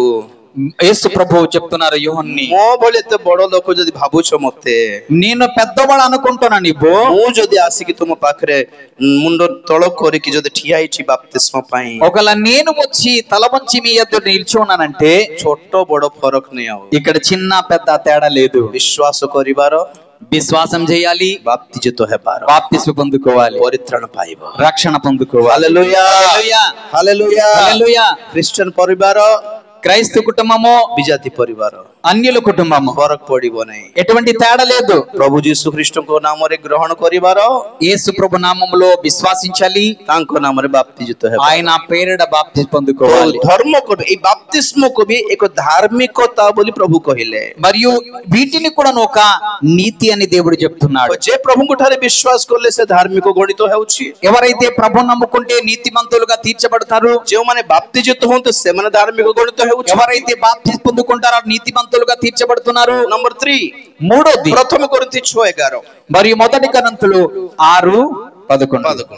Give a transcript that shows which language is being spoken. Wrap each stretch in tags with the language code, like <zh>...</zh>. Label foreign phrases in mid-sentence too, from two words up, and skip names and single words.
<te>యేసు ప్రభువు చెప్తున్నారు యోహన్ని,</te> <or>ମୋ ଭଳି ଏତେ ବଡ ଲୋକ ଯଦି ଭାବୁଛ ମତେ,</or> <te>నేను పెద్దవాడు అనుకుంటున్నా నీవు,</te> <or>ମୁଁ ଯଦି ଆସିକି ତୁମ ପାଖରେ ମୁଣ୍ଡ ତଳ କରିକି ଯଦି ଠିଆ ହେଇଛି ବାପ୍ତିସ୍ମ ପାଇଁ,</or> <te>ఒకవేళ నేను వచ్చి తల వంచి మీ ఎదుట నిలిచి ఉన్నానంటే</te> <or>ଛୋଟ ବଡ ଫରକ ନାହିଁ. ଆଉ</or> <te>ఇక్కడ చిన్న పెద్ద తేడా లేదు.</te> <or>ବିଶ୍ୱାସ କରିବାର,</or> <te>విశ్వాసం చేయాలి,</te> <or>ବାପ୍ତିଜିତ ହେବାର,</or> <te>బాప్తిస్మ పొందుకోవాలి,</te> <or>ପରିତ୍ରାଣ ପାଇବ,</or> <te>రక్షణ పొందుకోవాలి.</te> <or>ହାଲେଲୁୟା</or> <te>హల్లెలూయా,</te> <or>ହାଲେଲୁୟା.</or> <te>హల్లెలూయా.</te> <or>ଖ୍ରୀଷ୍ଟିଆନ ପରିବାର,</or> <te>క్రైస్తవ కుటుంబము,</te> <or>ବିଜାତି ପରିବାର,</or> <te>అన్యుల కుటుంబము,</te> <or>ଫରକ ପଡିବ ନାହିଁ.</or> <te>ఎటువంటి తేడా లేదు.</te> <or>ପ୍ରଭୁ ଯୀଶୁ ଖ୍ରୀଷ୍ଟଙ୍କ ନାମରେ ଗ୍ରହଣ କରିବାର,</or> <te>యేసు ప్రభు నామములో విశ్వాసించాలి,</te> <or>ତାଙ୍କ ନାମରେ ବାପ୍ତିଜିତ ହେବାର.</or> <te>ఆయన పేరిట బాప్తిస్మ పొందుకోవాలి.</te> <or>ଧର୍ମକୁ ଏଇ ବାପ୍ତିସ୍ମକୁ ବି ଏକ ଧାର୍ମିକତା ବୋଲି ପ୍ରଭୁ କହିଲେ.</or> <te>మరియు వీటిని కూడా ఒక నీతి అని దేవుడు చెప్తున్నాడు.</te> <or>ଯେ ପ୍ରଭୁଙ୍କ ଠାରେ ବିଶ୍ୱାସ କଲେ ସେ ଧାର୍ମିକ ଗଣିତ ହେଉଛି.</or> <te>ఎవరైతే ప్రభు నమ్ముకుంటే నీతిమంతులుగా తీర్చబడతారు.</te> <or>ଯେଉଁମାନେ ବାପ୍ତିଜିତ ହୁଅନ୍ତି ସେମାନେ ଧାର୍ମିକ ଗଣିତ ହେଉଛି.</or> <te>ఎవరైతే బాప్తిస్మ పొందుకుంటారో నీతిమంతులుగా తీర్చబడుతున్నారు.</te> <or>ନମ୍ବର 3,</or> <te>మూడోది</te> <or>ପ୍ରଥମ కొరింథీ 6:11.</or> <te>మరియు మొదటి కొరింథీయులు 6:11.</te>